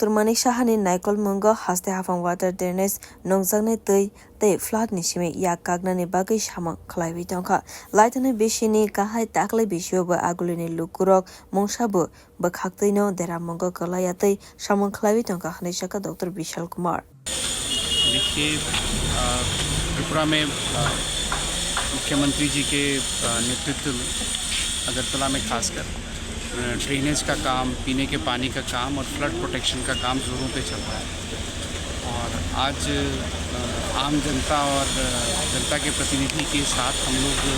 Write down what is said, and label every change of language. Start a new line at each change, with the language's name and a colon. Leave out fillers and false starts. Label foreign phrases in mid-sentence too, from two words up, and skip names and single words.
Kok Borok: Manik Shahani Naikol Mungo Haste Hafang
English: Water Drainage
Kok Borok: Nongzagne Te flood nishime yak kagnani bagai shamang khlaiwi tongkha laitane bishini kahai taklai bisyo ba agulini lukurok mongsabu bakhaktaino deramongo kalayatei shamang khlaiwi tongkha hanishaka Dr. Bishal Kumar।
Hindi: देखिए त्रिपुरा में मुख्यमंत्री जी के नेतृत्व में अगरतला में खासकर ड्रेनेज का काम, पीने के पानी का काम और फ्लड प्रोटेक्शन का काम जोरों पे चल रहा है और आज आम जनता और जनता के प्रतिनिधि के साथ हम लोग